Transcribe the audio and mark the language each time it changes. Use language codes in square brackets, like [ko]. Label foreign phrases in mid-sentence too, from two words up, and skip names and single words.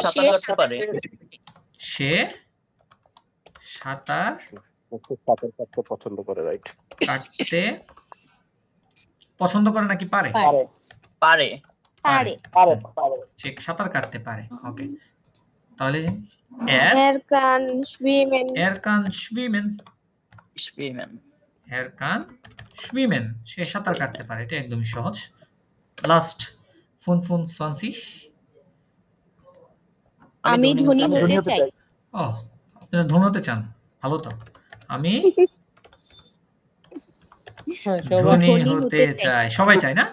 [bn] সে সাঁতার কাটতে পছন্দ করে, রাইট? কাটতে পছন্দ করে নাকি পারে? সে সাঁতার কাটতে পারে। ওকে, তাহলে [de] Er kann schwimmen. [bn] সে সাঁতার কাটতে পারে। এটা একদমই সহজ। লাস্ট 25। আমি ধনী হতে চাই। ও, আপনারা ধনী হতে চান? ভালো তো। আমি ধনী হতে চাই। সবাই চায় না?